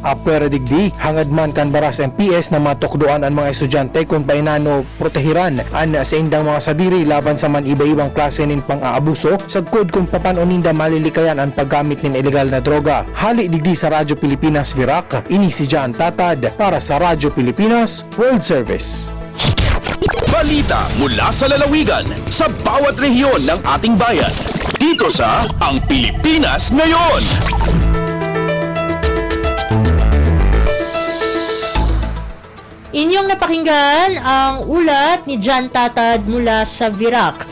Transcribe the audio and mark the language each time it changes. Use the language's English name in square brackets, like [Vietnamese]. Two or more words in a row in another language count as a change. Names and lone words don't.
[Bikol] Apwera digdi, hangad man kan Baras MPS na matukdoan ang mga estudyante kung painano protehiran ang sa indang mga sadiri laban sa man iba-ibang klase nin pang-aabuso sagkod kung papanon ninda malilikayan ang paggamit nin illegal na droga. Hali digdi sa Radyo Pilipinas Virac, ini si Jan Tatad para sa Radyo Pilipinas World Service. [Filipino] Balita mula sa lalawigan sa bawat rehiyon ng ating bayan. Dito sa Ang Pilipinas Ngayon. Inyong napakinggan ang ulat ni Jan Tatad mula sa Virac.